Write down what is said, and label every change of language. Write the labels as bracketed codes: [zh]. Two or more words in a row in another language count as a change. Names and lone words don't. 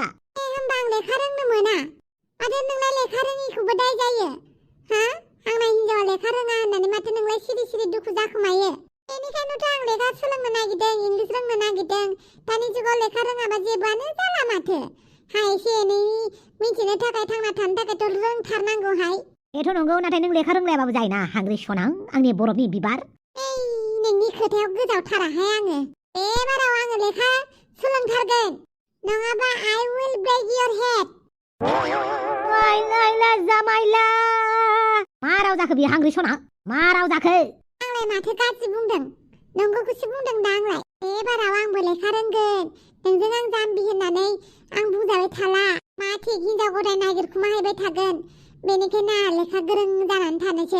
[brx] होमबा आं लेखा रोंनो मोना माथो नोंलाय लेखा रोङिखौबो दाय जायो आंना हिनजावा लेखा रोङा होननानै माथो नोंलाय सिरि सिरि दुखु जाखोमायो बेनिखायनोथ' आं लेखा सोलोंनो नागिरदों इंलिस रोंनो नागिरदों दानि जुगाव लेखा रोङाबा जेबोआनो जाला माथो एसे एनै मिथिनो थाखाय थांना थानो थाखायथ' रोंथारनांगौहाय बेथ' नंगौ नाथाय नों लेखा रोंलायाबाबो जायोना हांग्रि सनां आंनि बरफनि बिबार नोंनि खोथायाव गोजावथाराहाय आङो बे बाराव आङो लेखा सोलोंथारगोन नङाबा [en] I will break your head [brx] लायला जामायला मा राव जाखो बियो हांग्रि सना मा राव जाखो आंलाय माथो गाज्रि बुंदों नंगौखौसो बुंदों दा आंलाय बे बाराव आंबो लेखा रोंगोन नोंजों आं जाम्बि होननानै आं बुंजाबाय थाला मा थिग हिनजाव गदाय नागिरखुमाहैबाय थागोन बेनिखायनो लेखा गोरों जानानै थानोसै